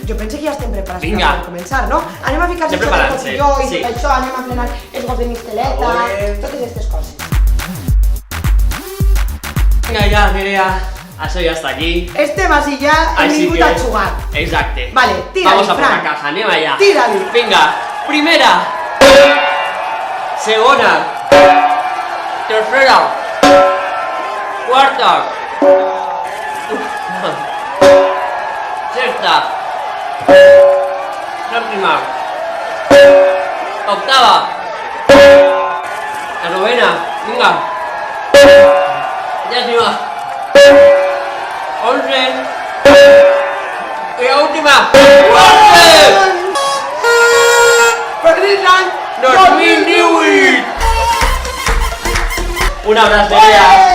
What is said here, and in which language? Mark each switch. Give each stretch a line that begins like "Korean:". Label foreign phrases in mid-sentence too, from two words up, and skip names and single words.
Catalan: Jo penso que ja estem preparats Vinga. per començar, no? Anem a ficar-nos Estem el preparats, cotilló i sí. tot això, anem a plenar els gots de misteleta, Ole. totes aquestes coses. Vinga ja, Nerea. Això ja està aquí. Estem així ja, hem Així vingut que... a jugar. Exacte. Vale, tira-li,
Spanish: Vamos a por Fran. la caja,
Catalan: anem allà. Tira-li. Vinga, primera. Segona.
Spanish: Tercera. Cuarta. Sexta. Séptima. Octava. La novena. Vinga. Décima.
Catalan: 11. I la última. 12. Feliç any 2018! Un abraç, Nerea.